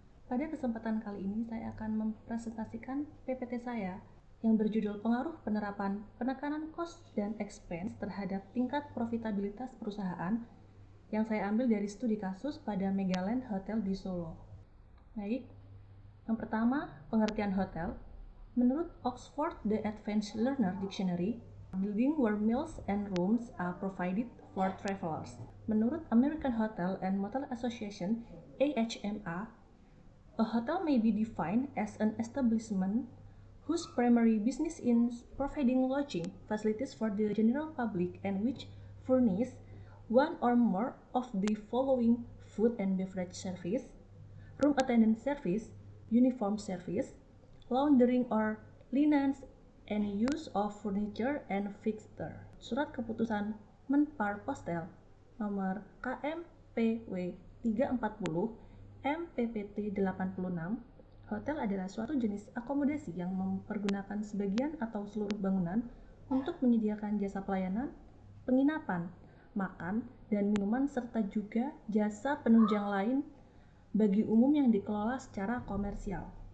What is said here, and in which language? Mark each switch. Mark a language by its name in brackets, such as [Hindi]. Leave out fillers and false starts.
[Indonesian] Pada kesempatan kali ini saya akan mempresentasikan PPT saya yang berjudul Pengaruh Penerapan Penekanan Cost dan Expense terhadap tingkat profitabilitas perusahaan, yang saya ambil dari studi kasus pada Megaland Hotel di Solo. Baik, yang pertama, pengertian hotel. [English] Menurut Oxford The Advanced Learner Dictionary, building where meals and rooms are provided for travelers. Menurut American Hotel and Motel Association (AHMA), a hotel may be defined as an establishment whose primary business is providing lodging facilities for the general public and which furnish one or more of the following: food and beverage service, room attendant service, uniform service, laundering or linens, and use of furniture and fixture. [Indonesian] Surat Keputusan Menpar Postel nomor KMPW 340 MPPT 86, hotel adalah suatu jenis akomodasi yang mempergunakan sebagian atau seluruh bangunan untuk menyediakan jasa pelayanan, penginapan, makan, dan minuman serta juga jasa penunjang lain bagi umum yang dikelola secara komersial.